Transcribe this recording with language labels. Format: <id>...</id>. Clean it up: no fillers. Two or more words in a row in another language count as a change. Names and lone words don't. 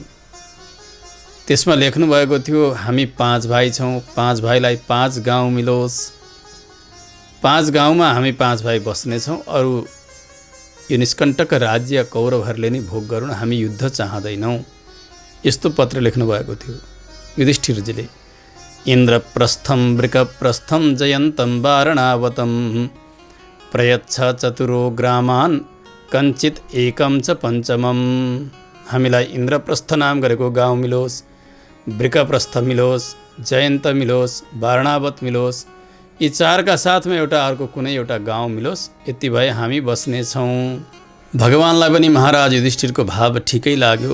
<ne>त्यसमा लेख्नुभएको थियो, हामी 5 भाइ छौँ, 5 भाइलाई 5 गाउँ मिलोस्। 5 गाउँमा हामी 5 भाइ बस्नेछौँ। अरू यो निष्कण्टक राज्य कौरवहरूले नै भोग गरून्, हामी युद्ध चाहँदैनौँ। यस्तो पत्र लेख्नुभएको थियो युधिष्ठिरजीले।</ne> <sa>इन्द्रप्रस्थम वृकप्रस्थम जयन्तं वारणावतं प्रयच्छ चतुरो ग्रामान् कञ्चित एकं च पञ्चमम्।</sa> <ne>हामीलाई इन्द्रप्रस्थ नाम गरेको गाउँ मिलोस्, वृकप्रस्थ मिलोस्, जयन्त मिलोस्, वारणावत मिलोस्। यी 4का साथमा एउटा अर्को कुनै एउटा गाउँ मिलोस्। यति भए हामी बस्नेछौँ। भगवानलाई पनि महाराज युधिष्ठिरको भाव ठिकै लाग्यो।</ne>